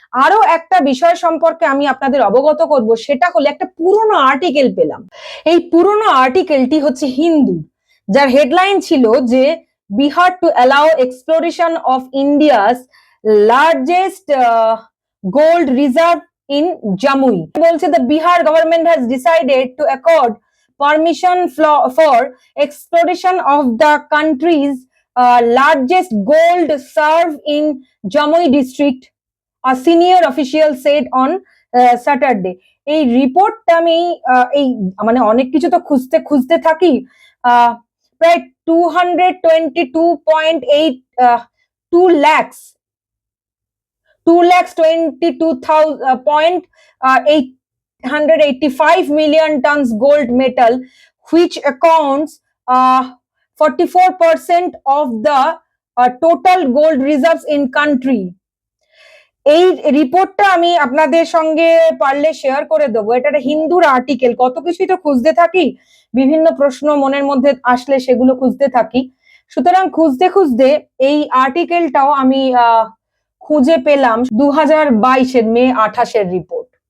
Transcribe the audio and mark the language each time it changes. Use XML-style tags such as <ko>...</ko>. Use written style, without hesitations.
<bn>আরো একটা বিষয় সম্পর্কে আমি আপনাদের অবগত করব, সেটা হলো একটা পুরনো আর্টিকেল পেলাম। এই পুরনো আর্টিকেলটি হচ্ছে হিন্দু, যার হেডলাইন ছিল যে</bn> <en>Bihar to allow exploration of India's largest gold reserve in Jamui. বলছে the Bihar government has decided to accord permission for exploration of the country's largest gold reserve in Jamui district, a senior official said on Saturday.</en> <bn>এই রিপোর্টটা আমি এই মানে অনেক কিছু তো খুঁজতে থাকি, প্রায়</bn> <en>222.885 million tons gold metal, which accounts 44% of the total gold reserves in country.</en> <bn>এই রিপোর্টটা আমি আপনাদের সঙ্গে পারলে শেয়ার করে দেবো। এটা একটা হিন্দুর আর্টিকেল, কত কিছুই তো খুঁজতে থাকি, বিভিন্ন প্রশ্ন মনের মধ্যে আসলে সেগুলো খুঁজতে থাকি। সুতরাং খুঁজতে এই আর্টিকেলটাও আমি খুঁজে পেলাম 2022-এর মে 28-এর রিপোর্ট।</bn>